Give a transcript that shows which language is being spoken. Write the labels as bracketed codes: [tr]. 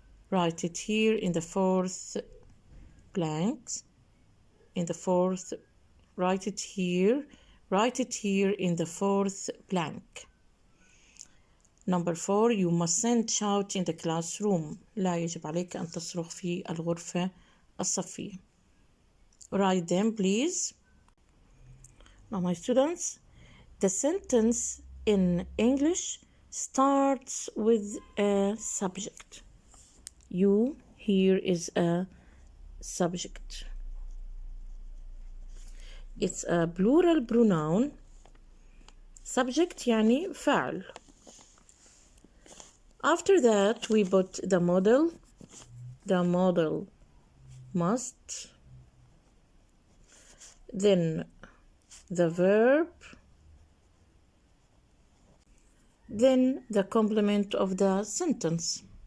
[en] Write it here in the fourth blanks. In the fourth, write it here in the fourth blank. Number 4. You mustn't shout in the classroom. [ar] لا يجب عليك أن تصرخ في الغرفة الصفية. [en] Write them, please. Now, my students, the sentence in English starts with a subject. You here is a subject. It's a plural pronoun. [ar] Subject يعني فعل. [en] After that, we put the model. The model must. Then the verb. Then the complement of the sentence.